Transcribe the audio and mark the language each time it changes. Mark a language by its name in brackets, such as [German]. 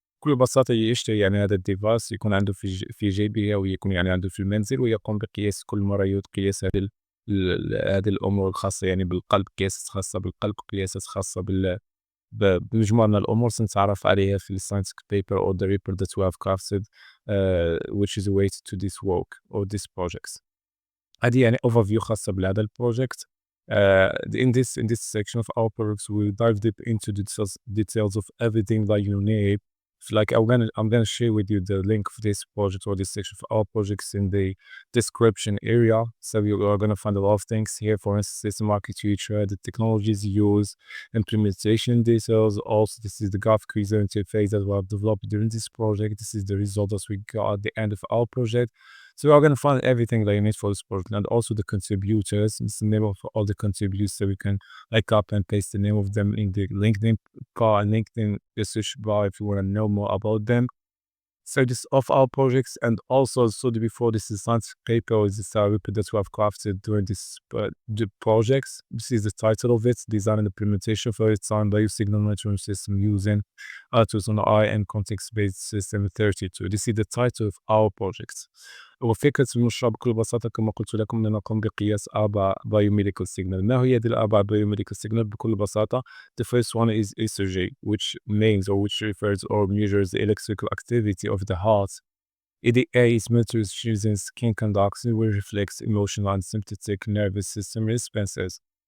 [Arabic] بكل بساطة يشتري هذا الديفايس، يكون عنده في جيبه، أو يكون عنده في المنزل، ويقوم بقياس كل مرة قياس هذه الأمور الخاصة بالقلب، قياسات خاصة بالقلب، قياسات خاصة بمجموعة من الأمور سنتعرف عليها في [English] scientific paper or the report that we have crafted, which is related to this work or this projects. [Arabic] هذه overview خاصة بهذا البروجكت. [English] In this section of our projects, we will dive deep into the details of everything that you need. I'm gonna share with you the link for this project or this section of our projects in the description area. So you are gonna find a lot of things here. For instance, system architecture, the technologies used, implementation details. Also, this is the graphic user interface that we have developed during this project. This is the result that we got at the end of our project. So we are going to find everything that you need for this project, and also the contributors. It's the name of all the contributors, so we can copy and paste the name of them in the LinkedIn bar and LinkedIn search bar if you want to know more about them. So this of our projects, and also before, this is scientific paper, is this report that we have crafted during this the projects. This is the title of it: design and implementation for its own biosignal monitoring system using RTOS on I and context-based system 32. This is the title of our projects. [Arabic] وفكرة المشروع بكل بساطة كما قلت لكم أننا نقوم بقياس 4 biomedical signal. ما هي هذه الأربع [English] biomedical signal؟ [Arabic] بكل بساطة [English] the first one is ECG, which means or which refers or measures the electrical activity of the heart. EDA measures using skin conduction, which reflects emotional and sympathetic nervous system responses.